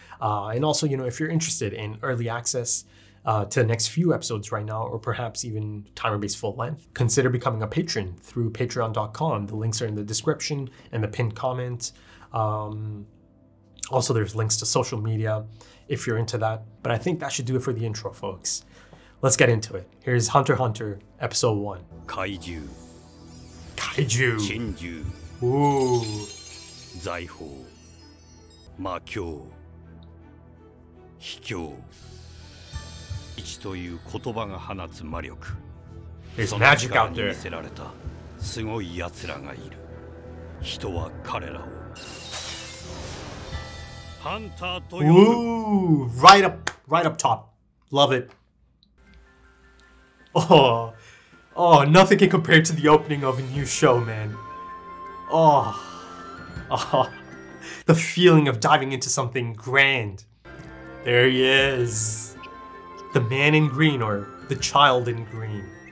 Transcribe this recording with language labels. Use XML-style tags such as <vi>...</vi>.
<en>And also, you know, if you're interested in early access to the next few episodes right now, or perhaps even timer-based full length, consider becoming a patron through patreon.com. The links are in the description and the pinned comment. Also, there's links to social media if you're into that. But I think that should do it for the intro, folks. Let's get into it. Here's Hunter x Hunter, episode 1. Kaiju. Kaiju. Ooh.</en> <ja>財宝、魔境、秘境、一という言葉が放つ魔力。その力に魅せられたすごい奴らがいる。人は彼らをハンターと呼ぶ。</ja> <en>Ooh, right up top. Love it. Oh, nothing can compare to the opening of a new show, man. Oh, the feeling of diving into something grand. There he is. The man in green, or the child in green.</en>